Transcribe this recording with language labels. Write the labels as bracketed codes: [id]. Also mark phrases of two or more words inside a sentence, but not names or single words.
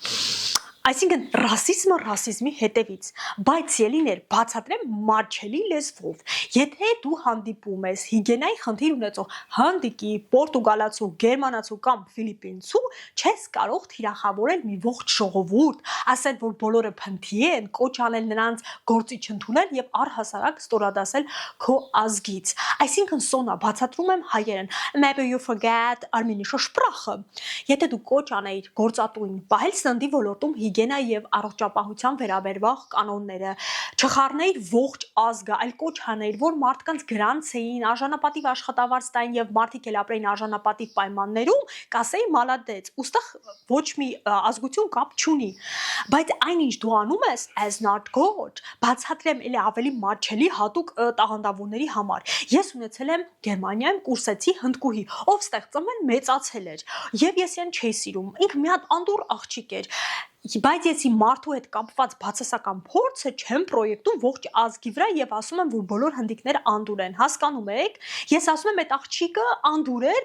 [hy] Այսինքն ռասիզմը ռասիզմի հետևից, բայց ելիներ բացատրեմ մատչելի լեզվով։ Եթե դու հանդիպում ես հիգիենայի խնդիր ունեցող հնդիկի, պորտուգալացու, գերմանացու կամ ֆիլիպինցու, չես կարող թիրախավորել մի ողջ ժողովուրդ, ասել, որ բոլորը փնթի են, կոչ անել նրանց գործի չընդունել եւ առհասարակ ստորադասել քո ազգից։ Այսինքն Սոնա, բացատրում եմ հայերեն, [en] maybe you forget [de] armenische Sprache։ [hy] Եթե դու կոչ անեիր գործատուին, պահել սննդի ոլորտում հիգիենա եւ առողջապահության վերաբերվող կանոնները, չխառնել ողջ ազգը, այլ կոչ հանել, որ մարդկանց գրանցեին, արժանապատիվ աշխատավարձ տային եւ մարդիկ էլ ապրեին արժանապատիվ պայմաններում, կասեի մալադեց, ուստեղ ոչ մի ազգություն կապ չունի։ Բայց այնինչ դու անում ես [en] as not good, [hy] բացատրեմ էլի ավելի մատչելի հատուկ տաղանդավորների համար։ Ես ունեցել եմ Գերմանիայում կուրսեցի հնդկուհի, ով ստեղծել մեծացել էր, եւ ես իրեն չէի սիրում։ Ինքը մի հատ անդուր աղջիկ էր։ Բայց ես իմ մարդու հետ կապված բացասական փորձը չեմ պրոյեկտում ողջ ազգի վրա եւ ասում եմ, որ բոլոր հնդիկները անդուր են, հասկանում եք։ Ես ասում եմ, այդ աղջիկը անդուր էր,